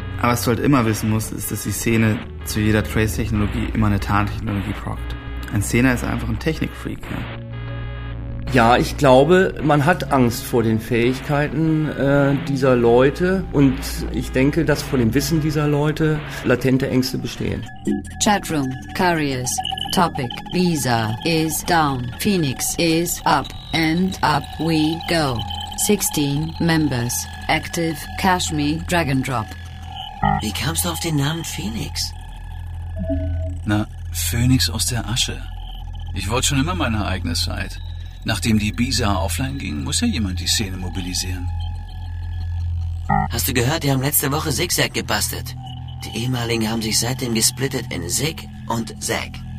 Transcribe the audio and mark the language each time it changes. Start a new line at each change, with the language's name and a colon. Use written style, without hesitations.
German: Aber was du halt immer wissen musst, ist, dass die Szene zu jeder Trace-Technologie immer eine Tarntechnologie prockt. Ein Szener ist einfach ein Technikfreak, ne? Ja, ich glaube, man hat Angst vor den Fähigkeiten dieser Leute. Und ich denke, dass vor dem Wissen dieser Leute latente Ängste bestehen.
English: Chatroom, Curious, Topic, Visa is down, Phoenix is up, and up we go. 16 members, active, cash me, drag and drop.
German: Wie kamst du auf den Namen Phoenix? Na, Phoenix aus der Asche. Ich wollte schon immer meine eigene Site. Nachdem die Bisa offline ging, muss ja jemand die Szene mobilisieren. Hast du gehört, die haben letzte Woche Zigzag gebastelt. Die ehemaligen haben sich seitdem gesplittet in Zig und Zag.